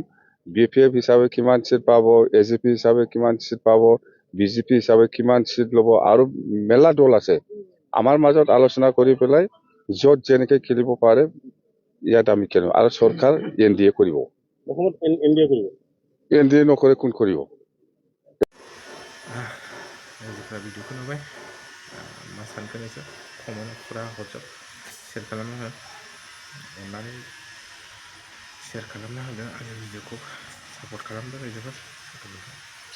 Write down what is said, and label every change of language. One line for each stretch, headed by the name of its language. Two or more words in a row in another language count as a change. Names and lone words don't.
Assamese: BPF হিচাপে কিমান চিট পাব, AGP হিচাপে কিমান চিট পাব, BJP হিচাপে কিমান চিট ল'ব, আৰু মেলা দল আছে। আমাৰ মাজত আলোচনা কৰি পেলাই য'ত যেনেকে খেলিব পাৰে ইয়াত আমি খেলিম, আৰু চৰকাৰ NDA কৰিব। অসমত NDA কৰিব। NDA নকৰে কোন কৰিব?
Bodo: रायजोफ्रा भिडिअखौ नुबाय, मा सानखो नोंसोर कमेन्टफोरा हरजोब, शेयार खालामना हो, अननानै शेयार खालामना होदो आंनि भिडिअखौ सापर्ट खालामदो रायजोफोर।